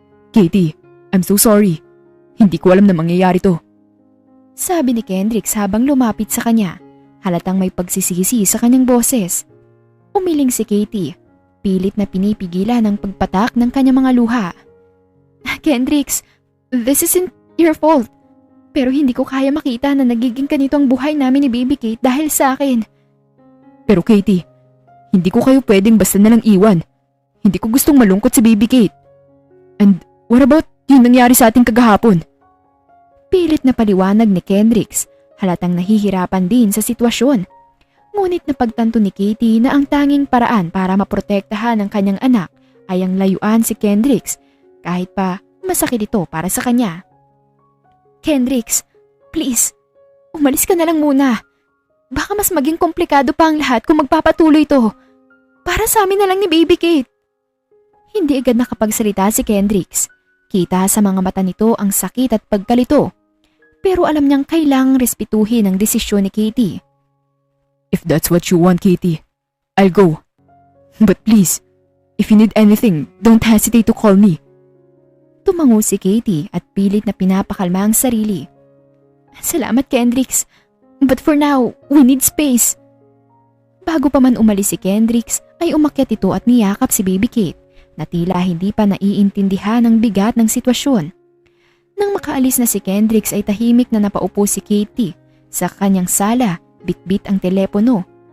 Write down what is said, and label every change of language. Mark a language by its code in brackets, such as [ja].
[tl] Katie, [en] I'm so sorry. [tl] Hindi ko alam na mangyayari to. Sabi ni Kendricks habang lumapit sa kanya. Halatang may pagsisisi sa kanyang boses. Umiling si Katie. Pilit na pinipigilan ang pagpatak ng kanyang mga luha. [en] Kendricks, this isn't your fault. [tl] Pero hindi ko kaya makita na nagiging ganito ang buhay namin ni Baby Kate dahil sa akin. Pero Katie, hindi ko kayo pwedeng basta nalang iwan. Hindi ko gustong malungkot si Baby Kate. [en] And what about [tl] yung nangyari sa ating kagahapon? Pilit na paliwanag ni Kendricks, halatang nahihirapan din sa sitwasyon. Ngunit napagtanto ni Katie na ang tanging paraan para maprotektahan ang kanyang anak ay ang layuan si Kendricks, kahit pa masakit ito para sa kanya. Kendricks, please, umalis ka na lang muna. Baka mas maging komplikado pa ang lahat kung magpapatuloy ito. Para sa amin na lang ni Baby Kate. Hindi agad nakapagsalita si Kendricks. Kita sa mga mata nito ang sakit at pagkalito. Pero alam niyang kailangang respetuhin ang desisyon ni Katie. [en] If that's what you want, Katie, I'll go. But please, if you need anything, don't hesitate to call me. [tl] Tumango si Katie at pilit na pinapakalma ang sarili. Salamat, Kendricks. [en] But for now, we need space. [tl] Bago pa man umalis si Kendricks, ay umakyat ito at niyakap si Baby Kate na tila hindi pa naiintindihan ang bigat ng sitwasyon. Nang makaalis na si Kendricks ay tahimik na napaupo si Katie sa kanyang sala, bitbit ang telepono.